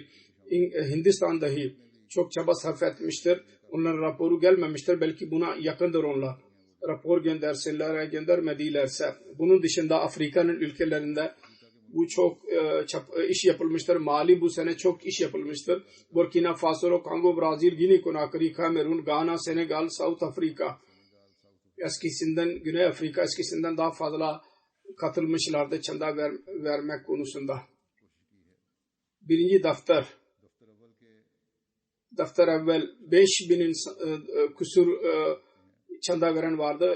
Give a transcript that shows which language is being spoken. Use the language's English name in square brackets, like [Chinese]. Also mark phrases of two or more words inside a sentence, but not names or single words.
[Turkish] Hindistan dahi çok çaba sarf etmiştir. Onların raporu gelmemiştir. Belki buna yakındır onlar. Rapor göndersinler, göndermedilerse. Bunun dışında Afrika'nın ülkelerinde bu çok iş yapılmıştır. Mali bu sene çok iş yapılmıştır. Burkina Faso, Kongo, Brazil, Guinea Conakry, Kamerun, Ghana, Senegal, South Afrika. Eskisinden, Güney Afrika eskisinden daha fazla katılmışlardı çanda vermek konusunda. Birinci daftar evvel 5000 küsur çanda veren vardı.